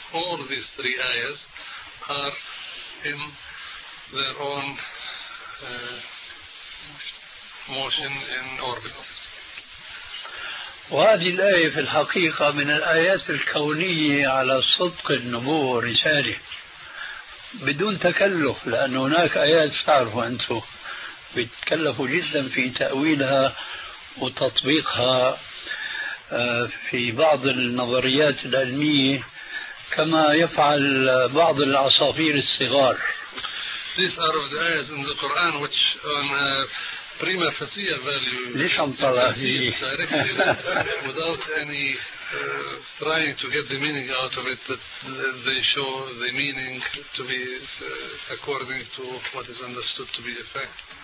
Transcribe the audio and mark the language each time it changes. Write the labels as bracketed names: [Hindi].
[English] All these three ayahs are in their own motion in orbit. [Arabic] وهذه الآية في الحقيقة من الآيات الكونية على صدق النبوة والرسالة بدون تكلف، لأن هناك آيات تعرفوا أنتم بتكلفوا جدا في تأويلها وتطبيقها في بعض النظريات العلمية كما يفعل بعض العصافير الصغار. [English] These are of the ayahs in the Quran which on a prima facie value [Arabic] ليش عم طلع هي [English] without any trying to get the meaning out of it, that they show the meaning to be according to what is understood to be a fact.